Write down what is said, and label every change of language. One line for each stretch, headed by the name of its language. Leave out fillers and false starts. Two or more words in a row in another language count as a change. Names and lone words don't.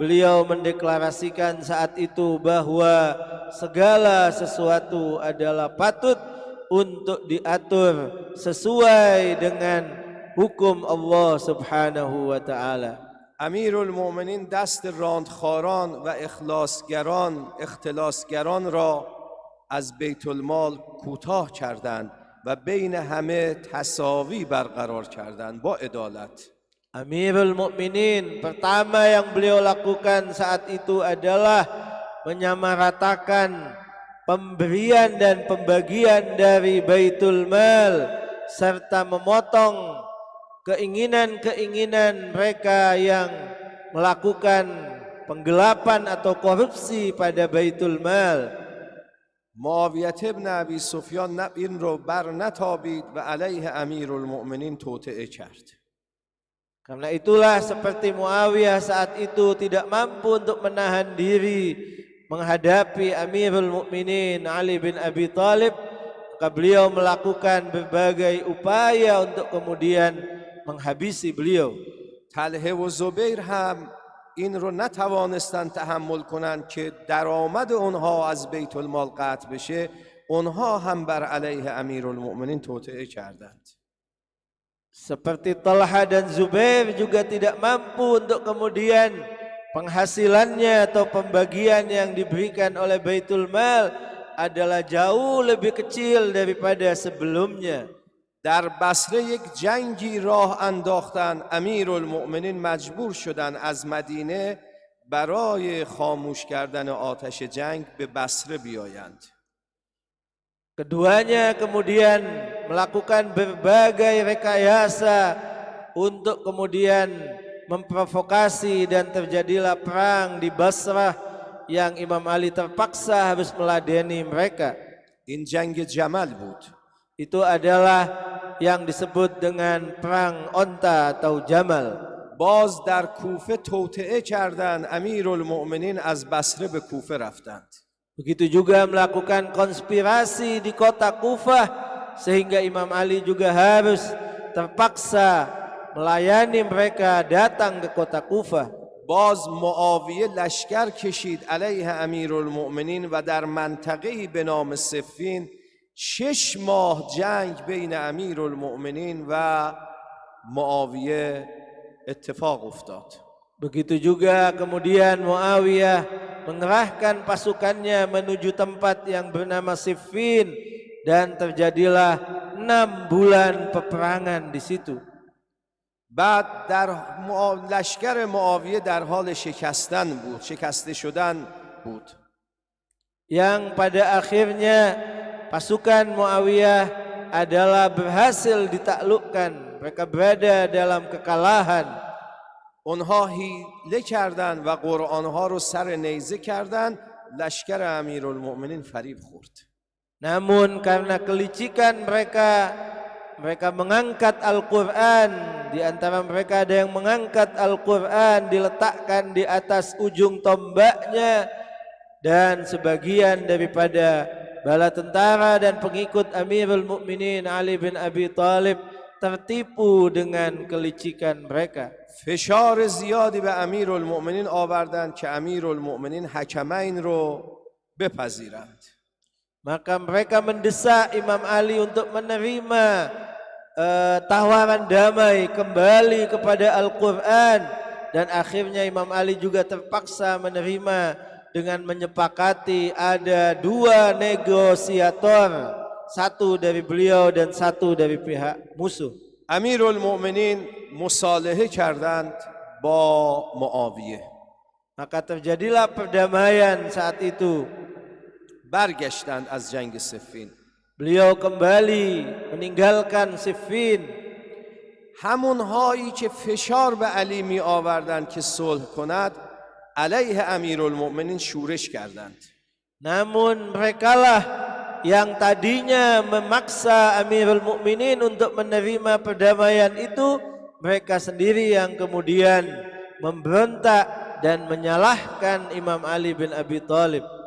Indonesian: beliau mendeklarasikan saat itu bahwa segala sesuatu adalah patut untuk diatur sesuai dengan hukum Allah
Arabic: سبحانه و تعالى.
Persian: امیرالمؤمنین دست راندخاران و اختلاسگران را از بیت المال کوتاه کردند و بین همه تساوی برقرار کردند با عدالت.
Indonesian: Amirul Mukminin pertama yang beliau lakukan saat itu adalah menyamaratakan pemberian dan pembagian dari Baitul Mal serta memotong keinginan-keinginan mereka yang melakukan penggelapan atau korupsi pada Baitul Mal.
Persian: معاویه ابن ابی سفیان این رو بر نتابید و علیه امیرالمؤمنین توطئه کرد.
Indonesian: Karena itulah seperti Muawiyah saat itu tidak mampu untuk menahan diri menghadapi Amirul Mukminin Ali bin Abi Thalib, maka beliau melakukan berbagai upaya untuk kemudian menghabisi beliau.
Persian: طلحه و زبیر هم این رو نتوانستند تحمل کنند که درآمد اونها از بیت المال قطع بشه، اونها هم بر علیه امیرالمؤمنین توطئه کردند.
Indonesian: Seperti Talha dan Zubair juga tidak mampu untuk kemudian penghasilannya atau pembagian yang diberikan oleh Baitul Mal adalah jauh lebih kecil daripada sebelumnya.
Persian: در بصره یک جنگی راه انداختن، امیرالمؤمنین مجبور شدند از مدینه برای خاموش کردن آتش جنگ به بصره بیایند.
Indonesian: Keduanya kemudian melakukan berbagai rekayasa untuk kemudian memprovokasi dan terjadilah perang di Basrah yang Imam Ali terpaksa harus meladeni mereka.
Persian: این جنگ جمل بود.
Indonesian: Itu adalah yang disebut dengan perang onta atau Jamal.
Persian: باز در کوفه توطئه کردند، امیرالمؤمنین از بصره به کوفه رفتند.
Indonesian: Begitu juga melakukan konspirasi di kota Kufah sehingga Imam Ali juga harus terpaksa melayani mereka datang ke kota Kufah.
Persian: باز معاویه لشکر کشید علیه امیرالمؤمنین و در منطقه‌ای به نام صفین 6 ماه جنگ بین امیرالمؤمنین و معاویه اتفاق افتاد.
Indonesian: Begitu juga kemudian Muawiyah mengerahkan pasukannya menuju tempat yang bernama Siffin dan terjadilah 6 bulan peperangan di situ.
Persian: بعد در لشکر معاویه در حال شکسته شدن بود.
Indonesian: Yang pada akhirnya pasukan Muawiyah adalah berhasil ditaklukkan. Mereka berada dalam kekalahan.
Persian: اونها حیله کردند و قرآنها رو سر نیزه کردند. لشکر امیرالمؤمنین فریب خورد.
Indonesian: Namun karena kelicikan mereka mengangkat Al-Quran. Di antara mereka ada yang mengangkat Al-Quran, diletakkan di atas ujung tombaknya, dan sebagian daripada bala tentara dan pengikut Amirul Mukminin Ali bin Abi Thalib tertipu dengan kelicikan mereka.
Persian: فشار زیادی به امیرالمؤمنین آوردند که امیرالمؤمنین حکمین رو بپذیرند.
Indonesian: Maka mereka mendesak Imam Ali untuk menerima tawaran damai kembali kepada Al-Quran, dan akhirnya Imam Ali juga terpaksa menerima dengan menyepakati ada 2 negosiator, satu dari beliau dan satu dari pihak musuh.
Persian: امیرالمؤمنین مصالحه کردند با معاویه.
Indonesian: Maka terjadilah perdamaian saat itu.
Persian: برگشتند از جنگ صفین.
Indonesian: Beliau kembali meninggalkan Siffin.
Persian: همونهایی که فشار به علی می آوردند که صلح کند، علیه امیرالمؤمنین شورش کردند.
Indonesian: Namun merekalah yang tadinya memaksa Amirul Mukminin untuk menerima perdamaian itu, mereka sendiri yang kemudian memberontak dan menyalahkan Imam Ali bin Abi Thalib.